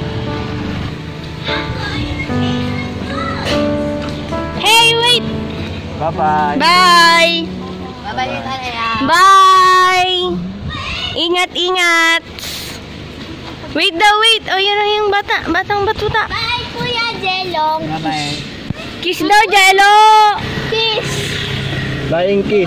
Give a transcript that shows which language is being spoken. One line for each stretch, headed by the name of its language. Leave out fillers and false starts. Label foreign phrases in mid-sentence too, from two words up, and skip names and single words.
English: Hey, wait. Bye-bye. Bye! Bye-bye. Bye!
Filipino: Ingat-ingat!
English: Wait daw, wait!
Filipino: O, yan na yung batang batuta.
English: Bye, Kuya Jelong. Bye-bye. Kiss daw, Jello! Kiss. Flying kiss.